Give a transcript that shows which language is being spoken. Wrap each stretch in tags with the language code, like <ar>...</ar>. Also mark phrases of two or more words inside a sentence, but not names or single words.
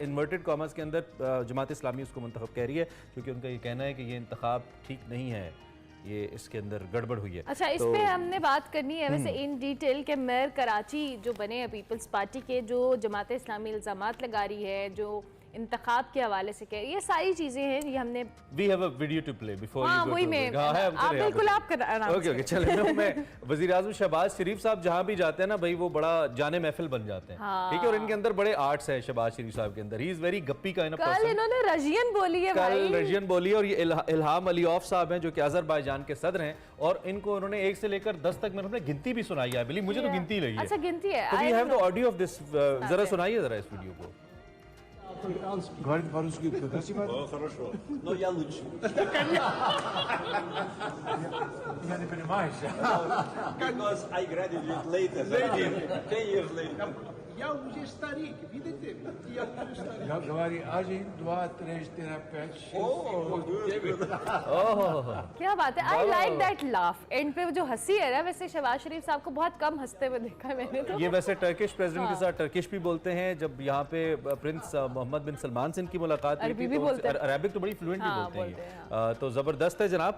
<en>inverted commas</en> <ur>کے اندر جماعت اسلامی اس کو منتخب کہہ رہی ہے، کیونکہ ان کا یہ کہنا ہے کہ یہ انتخاب ٹھیک نہیں ہے، یہ اس کے اندر گڑبڑ ہوئی ہے. اچھا، اس پہ ہم نے بات کرنی ہے ویسے</ur> <en>in detail</en> <ur>کے میئر کراچی جو بنے ہیں پیپلز پارٹی کے، جو جماعت اسلامی الزامات لگا رہی ہے، جو انتخاب کے حوالے سے کہہ رہی ہے، یہ ساری چیزیں ہیں، یہ ہم نے</ur> <en>We have a video to play before you go</en> <ur>वही</ur> <en>to</en> <ur>में break۔ ہاں، ہے، ہم आप चले, बिल्कुल आप آپ کر</ur> <en>okay okay चले।</en> <ur>میں وزیر اعظم شہباز شریف صاحب جہاں بھی جاتے ہیں نا بھائی، وہ بڑا جانِ محفل بن جاتے ہیں. ٹھیک ہے، اور ان کے اندر بڑے آرٹس ہے شہباز شریف صاحب کے اندر.</ur> <en>he is very gappi का</en> <ur>کل انہوں نے رشین بولی ہے بھائی, کل رشین بولی. اور یہ الہام علیوف صاحب ہیں جو کہ آذربائیجان کے صدر ہیں، اور ان کو انہوں نے 1 سے لے کر 10 تک میں نے گنتی بھی سنائی ہے۔ بلیو مجھے تو گنتی لگی ہے. اچھا گنتی ہے. तो</ur> <en>we have the audio of this,</en> <ur>ذرا سنائیے ذرا اس ویڈیو کو.</ur> <ru>Говорит по-русски красиво? Хорошо, но я лучше. Я не понимаешь.</ru> <en>Because I graduated later, 10 years later.</en> <ru>Я уже старик, видите? Я уже старик. Я говорю 1, 2, 3, 4, 5, 6, 7, 8.</ru> <ur>کیا بات ہے.</ur> <en>I like that laugh and</en> <ur>پہ جو ہنسی ہے نا، ویسے شہباز شریف صاحب کو بہت کم ہنستے ہوئے دیکھا ہے میں نے تو. یہ ویسے</ur> <en>Turkish president</en> <ur>کے ساتھ ٹرکش بھی بولتے ہیں۔ جب یہاں پہ پرنس محمد بن سلمان سے ان کی ملاقات ہوئی تھی تو عربک تو بڑی فلوئنٹلی بولتے ہیں، تو زبردست ہے جناب.</ur>